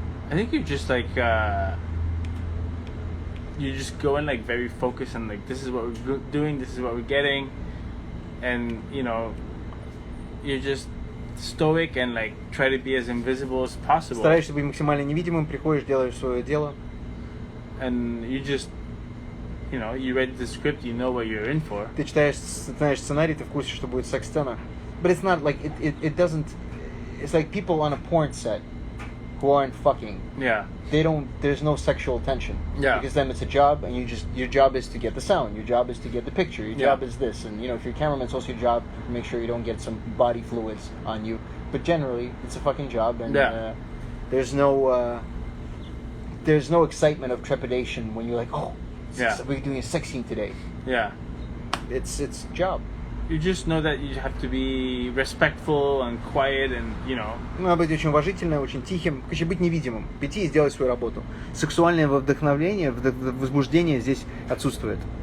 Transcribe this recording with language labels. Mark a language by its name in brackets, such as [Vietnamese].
[English] I think you're just like you just go in like very focused and like this is what we're doing, this is what we're getting, and you know you're just stoic and like try to be as invisible as possible. [Russian] Стараешься быть максимально невидимым, приходишь, делаешь свое дело. [English] And you just, you know, you read the script, you know what you're in for. [Russian] Ты читаешь, знаешь сценарий, ты в курсе, что будет секс-сцена. [English] But it's not like it doesn't. It's like people on a porn set who aren't fucking. Yeah. They don't. There's no sexual tension. Yeah. Because then it's a job, and your job is to get the sound. Your job is to get the picture. Your job is this, and you know, if you're a cameraman, it's also your job to make sure you don't get some body fluids on you. But generally, it's a fucking job, and there's no excitement of trepidation when you're like, oh, we're doing a sex scene today. Yeah. It's job. You just know that you have to be respectful and quiet and, you know. [Russian] Надо быть очень уважительным, очень тихим, короче, быть невидимым, прийти и сделать свою работу. Сексуальное вдохновление, возбуждение здесь отсутствует.